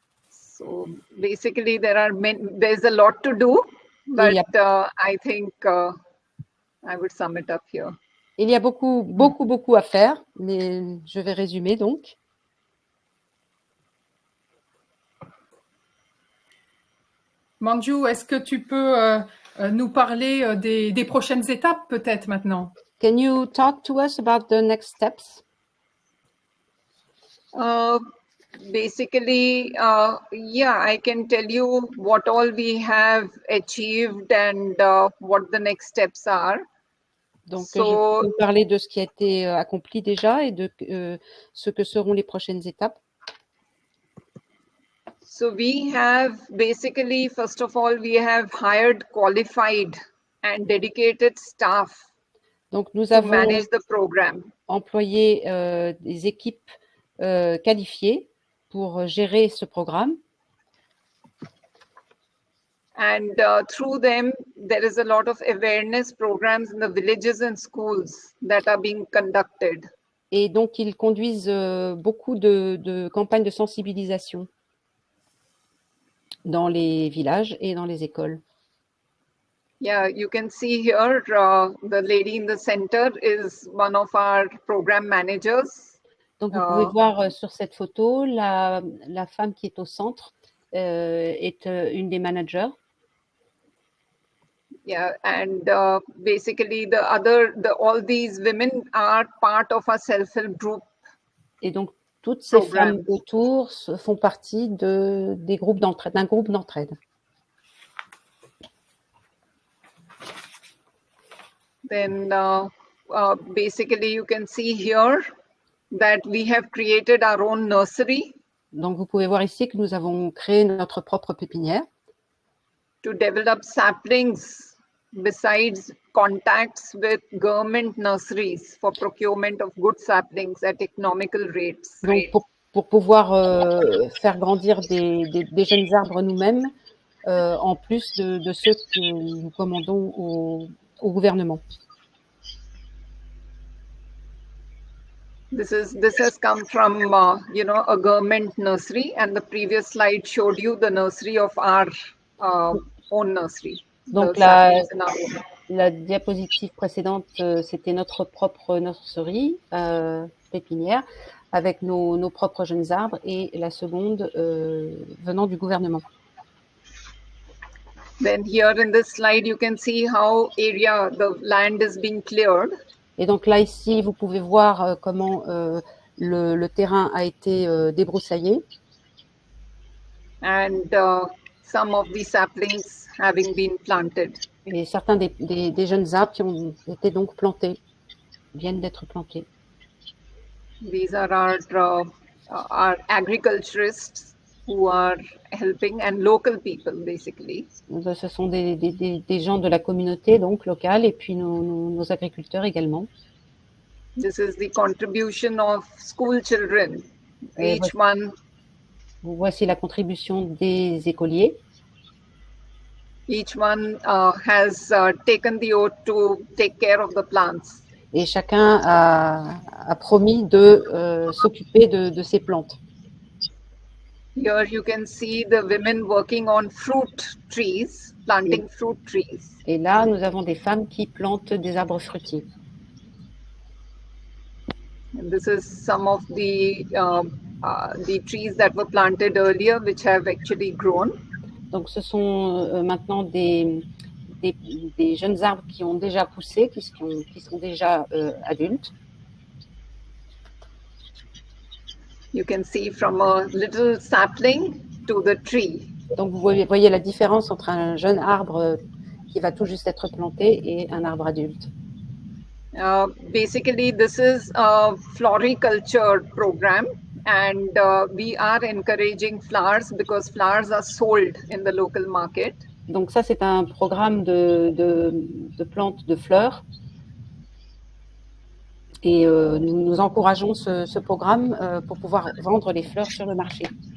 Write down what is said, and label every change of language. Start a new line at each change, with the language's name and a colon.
English: So basically, there's a lot to do, but I think I would sum it up here.
French: Il y a beaucoup à faire, mais je vais résumer donc. Manju, est-ce que tu peux nous parler des prochaines étapes peut-être maintenant?
English: Can you talk to us about the next steps? Basically, yeah, I can tell you what all we have achieved and what the next steps are.
French: Donc, je peux parler de ce qui a été accompli déjà et de ce que seront les prochaines étapes.
English: So we have basically, first of all, we have hired qualified and dedicated staff
French: Donc, nous
English: to
French: avons
English: manage the program.
French: Employé des équipes qualifiées pour gérer ce programme.
English: And through them, there is a lot of awareness programs in the villages and schools that are being conducted.
French: Et donc, ils conduisent beaucoup de campagnes de sensibilisation dans les villages et dans les écoles.
English: Yeah, you can see here, the lady in the center is one of our program managers.
French: Donc, vous pouvez voir sur cette photo, la femme qui est au centre est une des managers.
English: Yeah, and basically all these women are part of a self-help group.
French: Et donc, toutes ces femmes autour font partie d'un groupe d'entraide.
English: Then basically you can see here that we have created our own nursery.
French: Donc, vous pouvez voir ici que nous avons créé notre propre pépinière.
English: To develop saplings besides contacts with government nurseries for procurement of good saplings at economical rates.
French: Donc, pour pouvoir faire grandir des jeunes arbres nous-mêmes, en plus de ceux que nous commandons au gouvernement.
English: This has come from a government nursery, and the previous slide showed you the nursery of our own nursery.
French: Donc la diapositive précédente, c'était notre propre nurserie pépinière avec nos propres jeunes arbres, et la seconde venant du gouvernement.
English: Then here in this slide, you can see how the land is being cleared.
French: Et donc là, ici, vous pouvez voir comment le terrain a été débroussaillé.
English: And some of the saplings having been planted.
French: Et certains des jeunes arbres qui ont été donc plantés, viennent d'être plantés.
English: These are our are agriculturists who are helping and local people basically.
French: Ce sont des gens de la communauté, donc locale, et puis nos agriculteurs également.
English: This is the contribution of school children.
French: Et
English: Each one,
French: voici la contribution des écoliers.
English: each one has taken the oath to take care of the plants.
French: Et chacun a promis de s'occuper de ces plantes.
English: Here you can see the women working on fruit trees, planting fruit trees.
French: Et là, nous avons des femmes qui plantent des arbres fruitiers.
English: And this is some of the trees that were planted earlier, which have actually grown.
French: Donc, ce sont maintenant des jeunes arbres qui ont déjà poussé, qui sont déjà adultes.
English: You can see from a little sapling to the tree.
French: Donc, vous voyez la différence entre un jeune arbre qui va tout juste être planté et un arbre adulte.
English: Basically, this is a floriculture program, and we are encouraging flowers because flowers are sold in the local market.
French: Donc ça, c'est un programme de plantes de fleurs. Et nous encourageons ce programme pour pouvoir vendre les fleurs sur le marché.